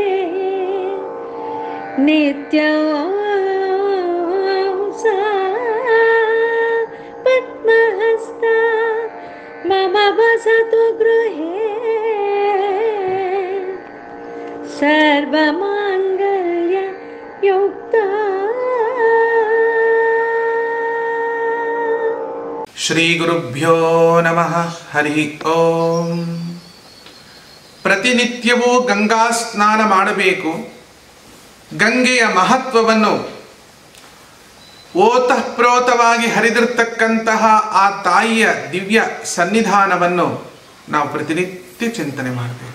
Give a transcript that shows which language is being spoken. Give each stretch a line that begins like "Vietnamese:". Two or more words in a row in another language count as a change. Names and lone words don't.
Sanskrit: नित्यांश पद्महस्ता मम वसतु गृहे सर्व माङ्गल्य युक्ता. ಶ್ರೀ ಗುರುಭ್ಯೋ ನಮಃ. ಹರಿ ಓಂ.
Kannada: ಪ್ರತಿನಿತ್ಯವೂ ಗಂಗಾ ಸ್ನಾನ ಮಾಡಬೇಕು. ಗಂಗೆಯ ಮಹತ್ವವನ್ನು ಓತಃಪ್ರೋತವಾಗಿ ಹರಿದಿರ್ತಕ್ಕಂತಹ ಆ ತಾಯಿಯ ದಿವ್ಯ ಸನ್ನಿಧಾನವನ್ನು ನಾವು ಪ್ರತಿನಿತ್ಯ ಚಿಂತನೆ ಮಾಡಬೇಕು.